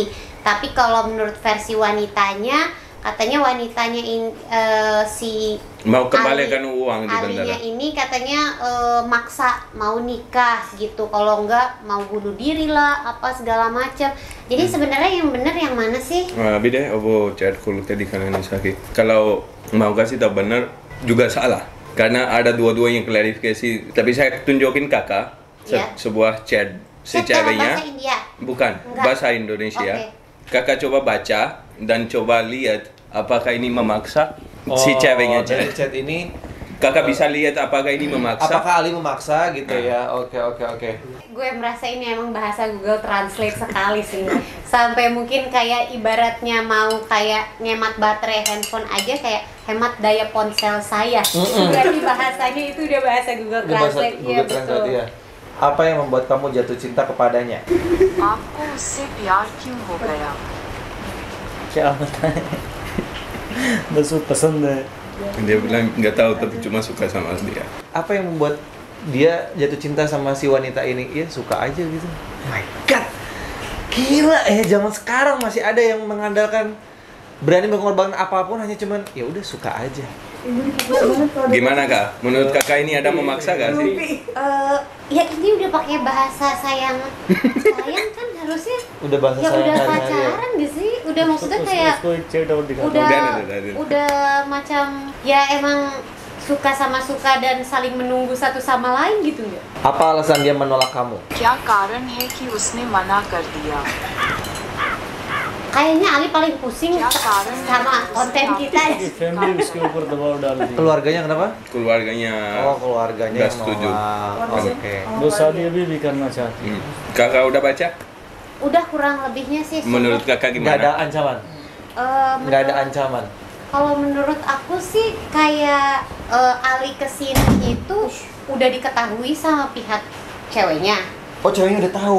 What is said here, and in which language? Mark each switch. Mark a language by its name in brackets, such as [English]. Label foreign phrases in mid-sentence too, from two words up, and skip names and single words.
[Indonesian] Tapi kalau menurut versi wanitanya katanya wanitanya si Mau kembalikan uang di Alinya bandara. ini katanya maksa mau nikah gitu, kalau enggak mau bunuh diri lah apa segala macam. Jadi sebenarnya yang benar yang mana sih? [Hindi] अभी दे वो चैट खोल के दिखाना निशा की [Indonesian] kalau mau kasih tahu benar juga salah karena ada dua-duanya klarifikasi tapi saya tunjukin kakak Iya. sebuah chat si Chat dalam ceweknya bahasa India. bukan Enggak. bahasa Indonesia. Oke. Kakak coba baca dan coba lihat apakah ini memaksa si ceweknya dari chat. chat ini Kakak bisa lihat apakah ini memaksa. apakah Ali memaksa gitu ya? Oke. Gue merasa ini emang bahasa Google Translate sekali sih. Sampai mungkin kayak ibaratnya mau kayak ngemat baterai handphone aja kayak hemat daya ponsel saya. Berarti bahasanya itu udah bahasa Google Udah bahasa Translate. Iya Google betul. Translate ya. Apa yang membuat kamu jatuh cinta kepadanya? [Hindi] आपको उससे प्यार क्यों हो गया? क्या बताएं? बस वो पसंद है। [Indonesian] Dia bilang nggak tahu tapi cuma suka sama dia. Apa yang membuat dia jatuh cinta sama si wanita ini? Ya suka aja gitu. [English] My God, [Indonesian] gila zaman sekarang masih ada yang mengandalkan berani mengorbankan apapun hanya cuman ya udah suka aja. Gimana kak? Menurut kakak ini ada memaksa gak sih? Ya ini udah pakai bahasa sayang kan harusnya Udah bahasa ya sayang udah hari-hari ya. pacaran gak sih? Udah maksudnya kayak [Hindi] उसको एक चैट और दिखा [Indonesian] udah Udah. udah macam ya emang suka sama suka dan saling menunggu satu sama lain gitu nggak? Apa alasan dia menolak kamu? [Hindi] क्या कारण है कि उसने मना कर दिया? [Indonesian] Kayaknya Ali paling pusing [Hindi] Ya, कारण [Indonesian] sama konten kita ya. [Hindi] फैमिली उसके ऊपर दबाव डाल दी। [Indonesian] Keluarganya kenapa? Keluarganya. Oh, keluarganya nggak yang setuju. nolak. Oke. [Hindi] वो शादी अभी भी करना चाहती है। [Indonesian] Kakak udah baca? Udah kurang lebihnya sih. Menurut kakak Nggak ada gimana? ancaman. Eh, Nggak ada menurut- ancaman. Kalau menurut aku sih kayak Ali kesini itu udah diketahui sama pihak ceweknya. Oh, ceweknya udah tahu